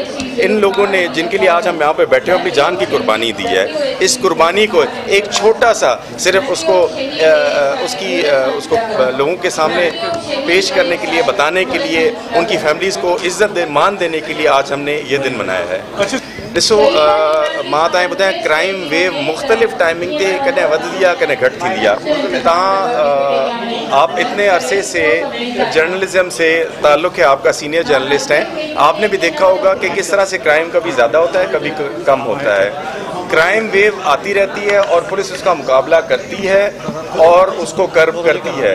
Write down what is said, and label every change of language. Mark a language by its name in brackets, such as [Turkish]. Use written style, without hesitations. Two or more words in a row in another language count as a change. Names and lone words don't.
[Urdu] ان لوگوں نے جن کے لیے آج ہم یہاں پہ بیٹھے ہیں اپنی جان کی قربانی دی ہے۔ اس قربانی کو ایک چھوٹا سا صرف اس کو لوگوں کے سامنے پیش کرنے کے لیے، بتانے کے لیے، ان کی فیملیز کو عزت مان دینے کے لیے آج ہم نے یہ دن منایا ہے۔ [Sindhi] ॾिसो मां तव्हांखे ॿुधायां [English] crime wave [Sindhi] मुख़्तलिफ़ टाइमिंग ते कॾहिं वधंदी आहे कॾहिं घटि थींदी आहे। [Urdu] آپ اتنے عرصے سے جرنلزم سے تعلق ہے، آپ کا [English] senior journalist [Urdu] ہیں، آپ نے بھی دیکھا ہوگا کہ کس طرح سے کرائم کبھی زیادہ ہوتا ہے کبھی کم ہوتا ہے. [English] crime wave [Urdu] آتی رہتی ہے اور پولیس اس کا مقابلہ کرتی ہے اور اس کو کرب کرتی ہے.